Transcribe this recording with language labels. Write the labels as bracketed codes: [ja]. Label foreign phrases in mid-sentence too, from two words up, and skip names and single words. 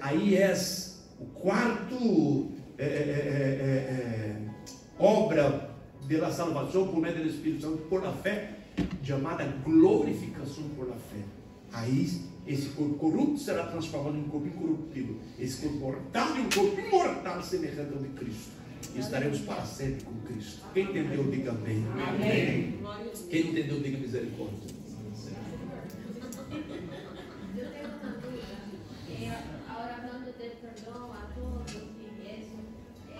[pt] Aí é o quarto obra da salvação por meio do Espírito Santo, por a fé, chamada glorificação por a fé. Aí esse corpo corrupto será transformado em um corpo incorruptível, esse corpo mortal em um corpo imortal semelhante ao de Cristo, e estaremos para sempre com Cristo. Quem entendeu, diga amém. Amém. Quem não entendeu, diga misericórdia. [es] Ahora hablando del perdón a todos y eso,